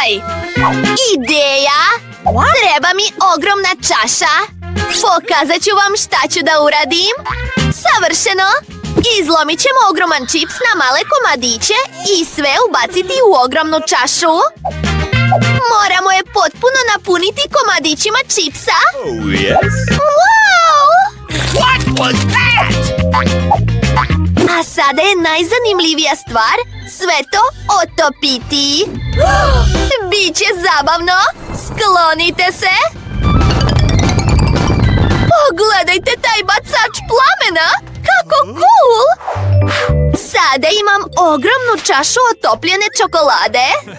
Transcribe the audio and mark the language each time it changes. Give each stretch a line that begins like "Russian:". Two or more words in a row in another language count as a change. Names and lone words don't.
Bosnian: Ideja. Treba mi ogromna čaša. Pokazat ću vam šta ću da uradim. Savršeno! Izlomit ćemo ogroman čips na male komadiće i sve ubaciti u ogromnu čašu. Moramo je potpuno napuniti komadićima čipsa.
English: Oh, yes. Wow! What was that?
Bosnian: A sada je najzanimljivija stvar sve to otopiti. Biće zabavno. Sklonite se. Pogledajte taj bacač plamena. Kako cool! Sada imam ogromnu čašu otopljene čokolade.